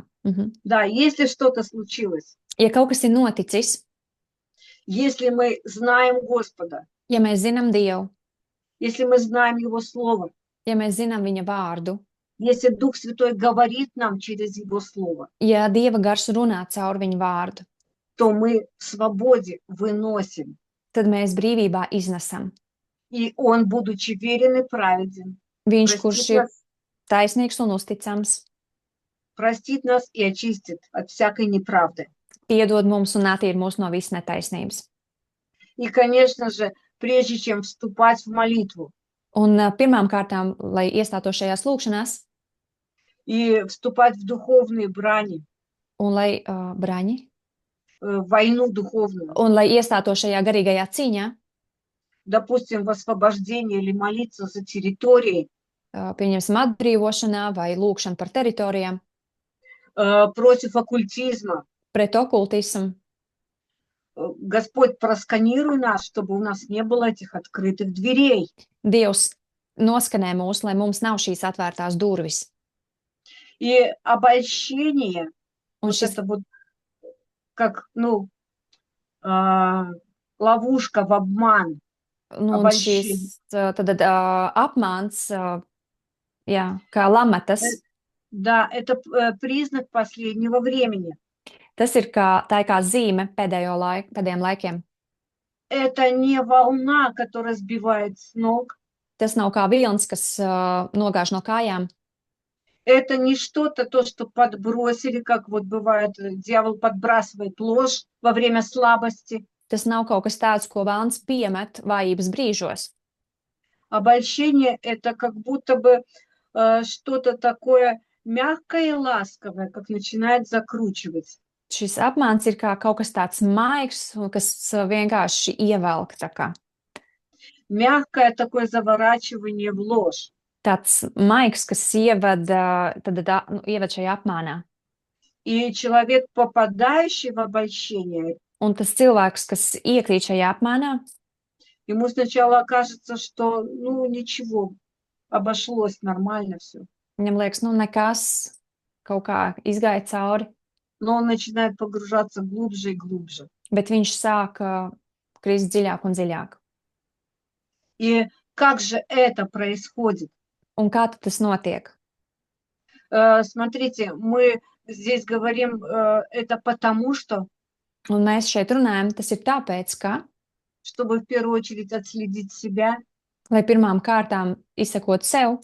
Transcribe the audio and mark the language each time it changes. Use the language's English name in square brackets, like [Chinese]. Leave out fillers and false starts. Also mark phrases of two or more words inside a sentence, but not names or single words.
[Russian] Да, если что-то случилось, [Latvian] Ja kaut kas ir noticis, [Russian] если мы знаем Господа, [Latvian] ja mēs zinām Dievu, [Russian] если мы знаем Его Слово, [Latvian] ja mēs zinām Viņa vārdu, [Russian] если Дух Святой говорит нам через Его Слово, [Latvian] ja Dieva gars runā caur Viņa vārdu, [Russian] то мы в свободе выносим. [Latvian] tad mēs brīvībā iznesam. [Russian] И Он, будучи верен и праведен, [Latvian] Viņš, kurš ir taisnīgs un uzticams, [Russian] простит нас и очистит от всякой неправды. [Latvian] piedod mums un attīr mūs no visas netaisnības. [Russian] И, конечно же, прежде чем вступать в молитву [Latvian] Un pirmām kārtām, lai iestātos šajās lūkšanās, [Russian] и вступать в духовные брани, [Latvian] un lai braņi, [Russian] в войну духовную, [Latvian] un lai iestātos šajā garīgajā cīņā, [Russian] допустим, в освобождении или молиться за территории, [Latvian] pieņemsim atbrīvošanā vai lūkšanu par teritorijām, [Russian] против оккультизма. [Latvian] pret okultismu. [Russian] Господь, просканируй нас, чтобы у нас не было этих открытых дверей. [Latvian] Dievs noskanē mūs, lai mums nav šīs atvērtās durvis. [Russian] И обольщение, [Latvian] Un [Russian] вот [Latvian] šis [Russian] это вот, как, ну, ловушка в обман, [Latvian] Nu, un šīs [Russian] обольщение. [Latvian] tad apmāns, jā, kā lamatas, [Russian] Да, это признак последнего времени. [Latvian] tas ir tā ir kā zīme pēdējiem laikiem. [Russian] Это не волна, которая сбивает с ног. [Latvian] Tas nav kā vilnis, kas nogāž no kājām. [Russian] Это не что-то, то, что подбросили, как вот бывает, дьявол подбрасывает ложь во время слабости. [Latvian] Tas nav kaut kas tāds, ko vēlns piemet vājības brīžos. [Russian] Обольщение – это как будто бы что-то такое мягкое и ласковое, как начинает закручивать. [Latvian] Šis apmāns ir kā kaut kas tāds maigs, kas vienkārši ievelk tā kā. [Russian] Мягкое такое заворачивание в ложь. [Latvian] Tāds maigs, kas ieved šajā apmānā. [Russian] И человек, попадающий в обольщение, [Latvian] Un tas cilvēks, kas iekrīt šajā apmānā, [Russian] ему сначала кажется, что, ну, ничего, обошлось нормально все. [Latvian] viņam liekas, nu nekas, kaut kā izgāja cauri, [Russian] Но он начинает погружаться глубже и глубже. [Latvian] bet viņš sāk krist dziļāk un dziļāk. [Russian] И как же это происходит? [Latvian] Un kā tad tas notiek? [Russian] Смотрите, мы здесь говорим это потому, что, [Latvian] Un mēs šeit runājam, tas ir tāpēc, ka, [Russian] чтобы в первую очередь отследить себя [Latvian] lai pirmām kārtām izsakot sev